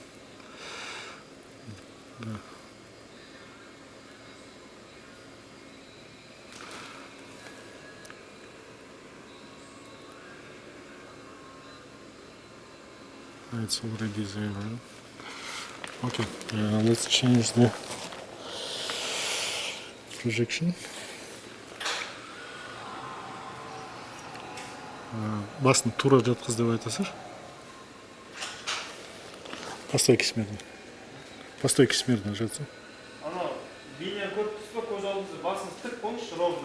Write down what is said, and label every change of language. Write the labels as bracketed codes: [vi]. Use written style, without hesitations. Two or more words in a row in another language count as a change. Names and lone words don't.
[en] It's already there. Okay, let's change the projection. [kk] Басын тура жатқыз деп айтасың. [ru] По стойке смирно жатсың. [kk] Бейнені көріп тұрсыз ба, көз алдыңызда басыңыз тік болыңызшы, ровно.